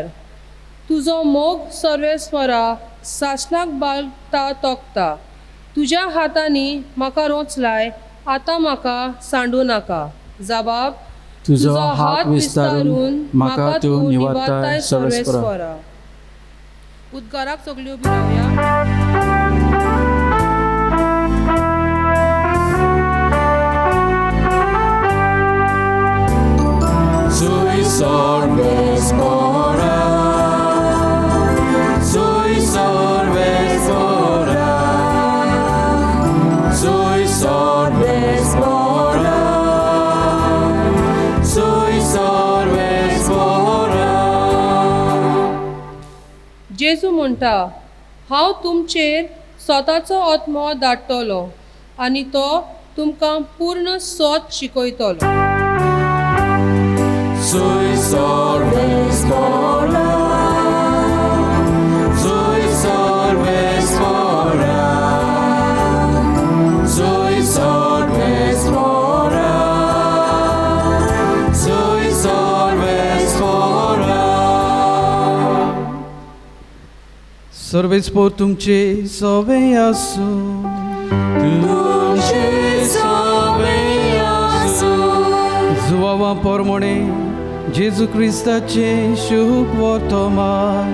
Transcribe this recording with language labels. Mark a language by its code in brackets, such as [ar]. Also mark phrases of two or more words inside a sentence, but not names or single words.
[kok] तुजो मोग सर्वेस्परा सासणाक बाळगता तोखता. तुज्या हातांनी म्हाका रोचलाय, आतां म्हाका सांडू नाका. जबाब, तुजो हात विस्तारून म्हाका तूं निवारताय सर्वेस्परा. उद्गाराक सगळ्यो उबी रावया. Sui sorvespora, sui sorvespora, sui sorvespora, sui sorvespora. जेजू म्हणटा, हांव तुमचेर स्वताचो आत्मो धाडटलो आनी तो तुमकां पूर्ण सोत शिकयतलो. Sui sorvespora, sui sorvespora, sui sorvespora, sui sorvespora. सर्वेस्पोर तुमचे सवे आसूं. तुमचे सवे आसूं. जुवावा पोरमोणे जेजू क्रिस्ताचे शुभ वर्तमान.